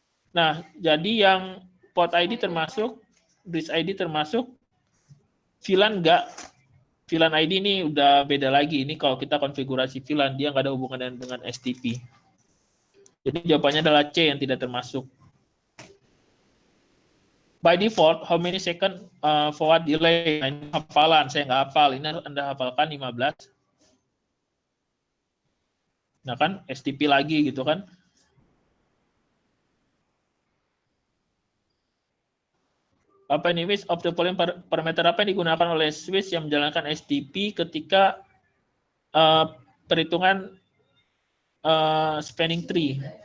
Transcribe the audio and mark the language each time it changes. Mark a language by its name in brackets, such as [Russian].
[Indonesian] Nah, jadi yang port ID termasuk, bridge ID termasuk, VLAN enggak. VLAN ID ini udah beda lagi. Ini kalau kita konfigurasi VLAN, dia nggak ada hubungan dengan STP. Jadi jawabannya adalah C yang tidak termasuk. [English] By default, how many second forward delay? [Indonesian] Nah, ini hafalan, saya nggak hafal. Ini Anda hafalkan 15. Nah kan, STP lagi gitu kan. Apa ini, [English] which of the following parameter [Indonesian] apa yang digunakan oleh switch yang menjalankan STP ketika perhitungan spanning tree?